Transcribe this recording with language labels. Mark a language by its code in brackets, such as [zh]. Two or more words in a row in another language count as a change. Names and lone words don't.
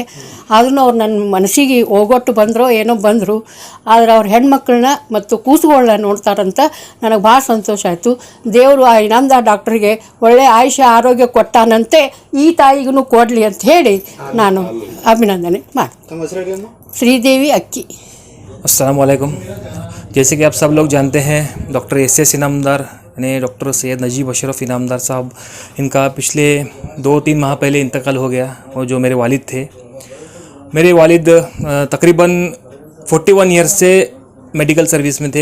[kn] ಆದ್ರೂ ಅವ್ರು ನನ್ನ ಮನಸ್ಸಿಗೆ ಹೋಗೊಟ್ಟು ಬಂದರೋ ಏನೋ ಬಂದರು. ಆದರೆ ಅವ್ರ ಹೆಣ್ಮಕ್ಳನ್ನ ಮತ್ತು ಕೂಸುಗಳನ್ನ ನೋಡ್ತಾರಂತ ನನಗೆ ಭಾಳ ಸಂತೋಷ ಆಯಿತು. ದೇವರು ಆ ಇನಾಮದಾರ್ ಡಾಕ್ಟ್ರಿಗೆ ಒಳ್ಳೆ ಆಯುಷ್ಯ ಆರೋಗ್ಯ ಕೊಟ್ಟಾನಂತೆ ಈ ತಾಯಿಗೂ ಕೊಡಲಿ ಅಂತ ಹೇಳಿ ನಾನು ಅಭಿನಂದನೆ ಮಾಡಿ. ಶ್ರೀದೇವಿ ಅಕ್ಕಿ। [ar] السلام علیکم. [ur] جیسے کہ آپ سب لوگ جانتے ہیں، ڈاکٹر SS انعامدار یعنی ڈاکٹر سید نجیب اشرف انعامدار صاحب، ان کا پچھلے 2-3 ماہ پہلے انتقال ہو گیا. اور جو میرے والد تھے، میرے والد تقریباً 41 ایئرز سے [en] medical service [ur] میں تھے.